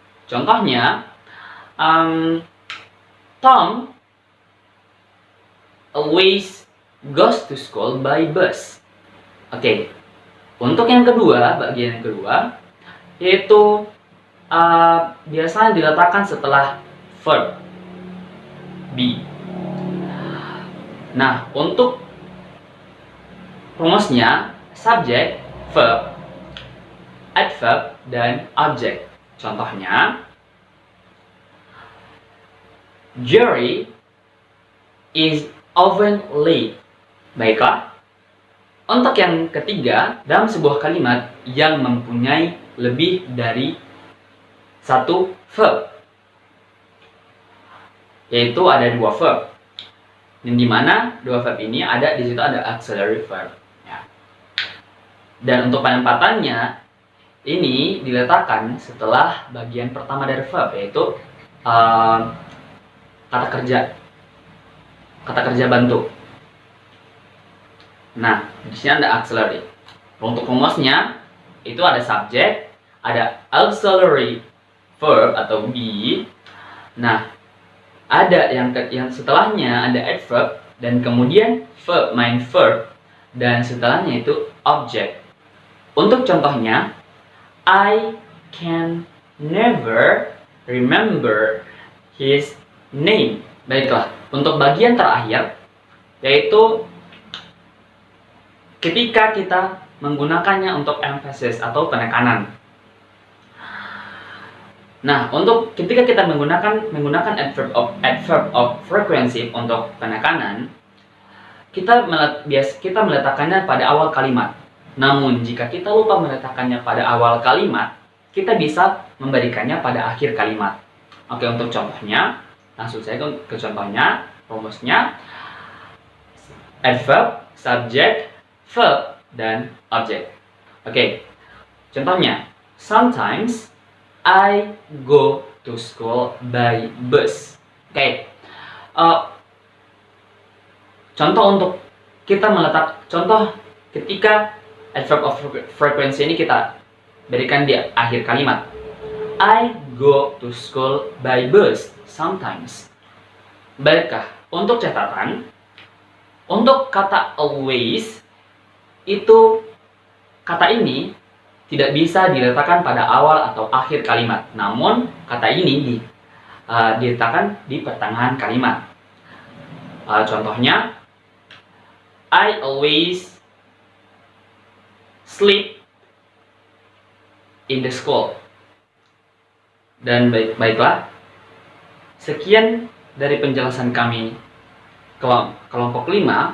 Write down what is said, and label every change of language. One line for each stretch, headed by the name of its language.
Indonesian: Contohnya,
English: Tom always goes to school by bus.
Indonesian: Oke. Untuk yang kedua, bagian yang kedua, yaitu biasanya diletakkan setelah verb be. Nah, untuk rumusnya subject, verb, adverb, dan object. Contohnya,
English: Jerry is often late.
Indonesian: Baiklah. Untuk yang ketiga, dalam sebuah kalimat yang mempunyai lebih dari satu verb, yaitu ada dua verb, dan di mana dua verb ini ada di situ ada auxiliary verb. Ya. Dan untuk penempatannya ini diletakkan setelah bagian pertama dari verb, yaitu kata kerja bantu. Nah, di sini ada auxiliary. Untuk rumusnya itu ada subject, ada auxiliary verb atau be. Nah, ada yang setelahnya ada adverb dan kemudian verb main verb dan setelahnya itu object. Untuk contohnya,
English: I can never remember his name.
Indonesian: Baiklah, untuk bagian terakhir, yaitu ketika kita menggunakannya untuk emphasis atau penekanan. Nah, untuk ketika kita menggunakan adverb of frequency untuk penekanan, kita meletakkannya pada awal kalimat. Namun, jika kita lupa meletakkannya pada awal kalimat, kita bisa memberikannya pada akhir kalimat. Oke, untuk contohnya, langsung saja ke contohnya, rumusnya.
English: Adverb, subject, verb, dan object.
Indonesian: Oke, contohnya,
English: sometimes I go to school by bus.
Indonesian: Oke, contoh untuk kita contoh ketika adverb of frequency ini kita berikan di akhir kalimat.
English: I go to school by bus sometimes.
Indonesian: Baiklah, untuk catatan, untuk kata always, itu kata ini tidak bisa diletakkan pada awal atau akhir kalimat. Namun, kata ini diletakkan di pertengahan kalimat. Contohnya,
English: I always sleep in the school.
Indonesian: Dan baiklah, sekian dari penjelasan kami kelompok 5.